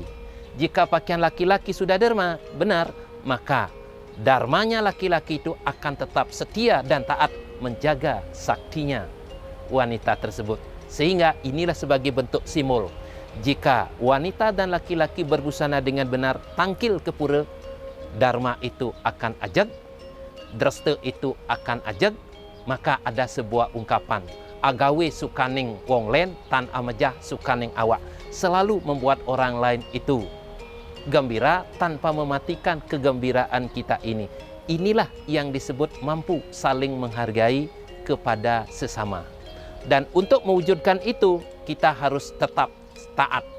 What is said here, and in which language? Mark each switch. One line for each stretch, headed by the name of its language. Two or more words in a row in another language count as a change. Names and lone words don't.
Indonesian: Jika pakaian laki-laki sudah dharma benar, maka dharmanya laki-laki itu akan tetap setia dan taat menjaga saktinya wanita tersebut. Sehingga inilah sebagai bentuk simbol. Jika wanita dan laki-laki berbusana dengan benar tangkil kepura, dharma itu akan ajeg, dresta itu akan ajeg. Maka ada sebuah ungkapan,
Kawi: agawe sukaning wong len tan amejah sukaning awak.
Indonesian: Selalu membuat orang lain itu gembira tanpa mematikan kegembiraan kita ini. Inilah yang disebut mampu saling menghargai kepada sesama. Dan untuk mewujudkan itu, kita harus tetap taat.